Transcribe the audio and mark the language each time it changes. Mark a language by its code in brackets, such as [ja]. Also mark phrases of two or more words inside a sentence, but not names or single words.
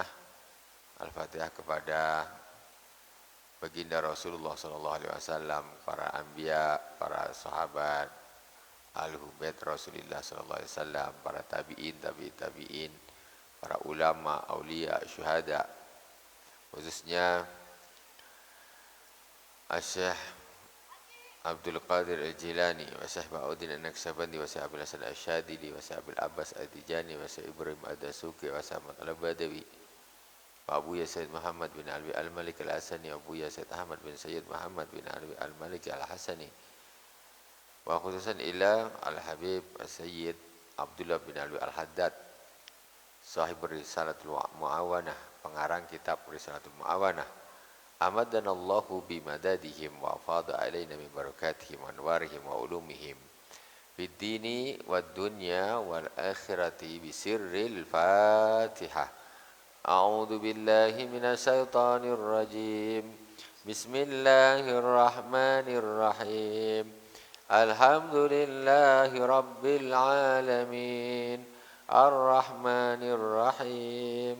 [id] Al-Fatihah kepada baginda Rasulullah SAW, para anbiya, para sahabat, [ar] أهل البيت [id] Rasulullah SAW, para tabi'in, tabi'in, para ulama, aulia, syuhada, khususnya Syekh Abdul Qadir Al-Jilani, wa Syekh Ba'udin An-Naqsyabandi, wa Syekh Abdul Hasan Asy-Syadili, wa Syekh Abdul Abbas Ad-Dijani, wa Syekh Ibrahim Ad-Dasuki, wa Syekh Ahmad Al-Badawi, wa Abu Ya Sayyid Muhammad bin Alwi Al-Malik Al-Hasani, wa Abu Ya Sayyid Ahmad bin Sayyid Muhammad bin Alwi Al-Malik Al-Hasani, [ar] وخصوصا إلى [id] Al-Habib Sayyid Abdullah bin Alwi Al-Haddad, sahib Risalatul Mu'awanah, pengarang kitab Risalatul Mu'awanah. [ar] أمدنا الله بمددهم وأفاض علينا من بركاتهم وأنوارهم وعلومهم في الدين والدنيا والآخرة بسر الفاتحة. أعوذ بالله من الشيطان الرجيم. بسم الله الرحمن الرحيم. الحمد لله رب العالمين. الرحمن الرحيم.